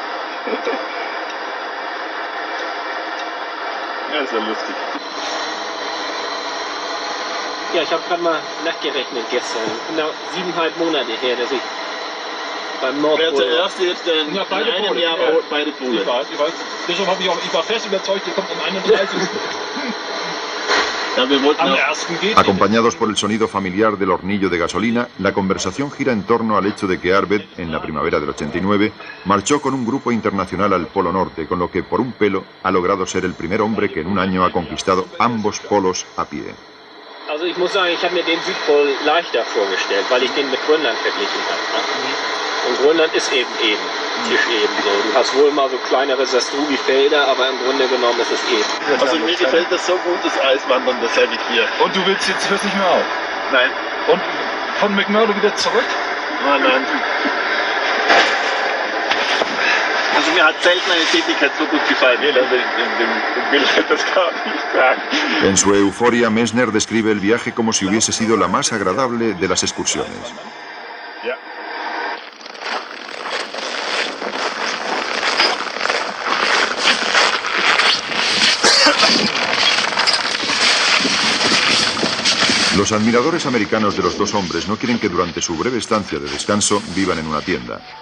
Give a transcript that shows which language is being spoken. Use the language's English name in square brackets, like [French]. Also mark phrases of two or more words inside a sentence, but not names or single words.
[German] Ja, ist ja lustig. Ja, ich habe gerade mal nachgerechnet gestern. Genau 7,5 Monate her, dass ich beim Nordpol... Wer zuerst jetzt in einem Jahr beide Pole. Ich weiß. Deshalb ich war fest überzeugt, ihr kommt am 31. [Spanish] Acompañados por el sonido familiar del hornillo de gasolina, la conversación gira en torno al hecho de que Arvid, en la primavera del 89, marchó con un grupo internacional al Polo Norte, con lo que por un pelo ha logrado ser el primer hombre que en un año ha conquistado ambos polos a pie. [German] Also ich muss sagen, ich habe mir den Südpol leichter vorgestellt, weil ich den mit Grönland verglichen habe. Und Grönland ist eben Tischeben so. Du hast wohl mal so kleinere Sastrugi-Felder, aber im Grunde genommen ist es eben. Also mir gefällt das so gut, das Eiswandern, das hätte ich hier. Und du willst jetzt nicht mehr auf? Nein. Und von McMurdo wieder zurück? Nein. Also mir hat selten eine Tätigkeit so gut gefallen. Also im Bild das gar nicht sagen. [Spanish] En su euforia, Messner describe el viaje como si hubiese sido la más agradable de las excursiones. [German] Ja. [Spanish] Los admiradores americanos de los dos hombres no quieren que durante su breve estancia de descanso vivan en una tienda.